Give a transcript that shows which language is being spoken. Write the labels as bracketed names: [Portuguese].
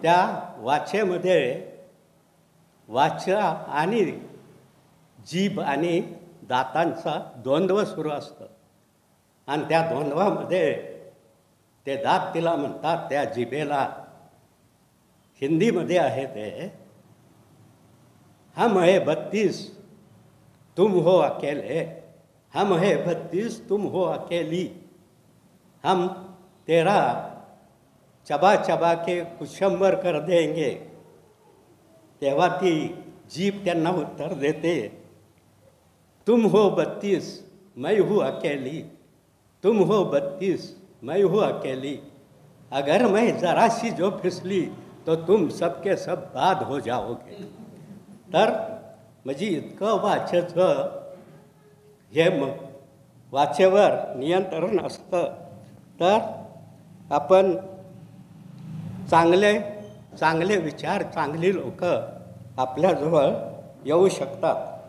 [Marathi] त्या वाचेमध्ये वाचा आणि जीभ आणि दातांचा द्वंद्व सुरू असतं आणि त्या द्वंद्वामध्ये ते दात तिला म्हणतात, त्या जिभेला हिंदीमध्ये आहे ते, [Hindi] हम है 32 तुम हो अकेले, हम है 32 तुम हो अकेली, हम तेरा चबा चबा के कुशंबर कर देंगे. [Marathi] तेव्हा ती जीभ त्यांना उत्तर देते, [Hindi] तुम हो 32 मैं हूँ अकेली, तुम हो 32 मैं हूँ अकेली, अगर मैं ज़रा सी जो फिसली तो तुम सबके सब बाद हो जाओगे. [Marathi] तर म्हणजे इतकं वाचेचं हे वाचेवर नियंत्रण असतं तर आपण चांगले विचार, चांगली लोक आपल्याजवळ येऊ शकतात.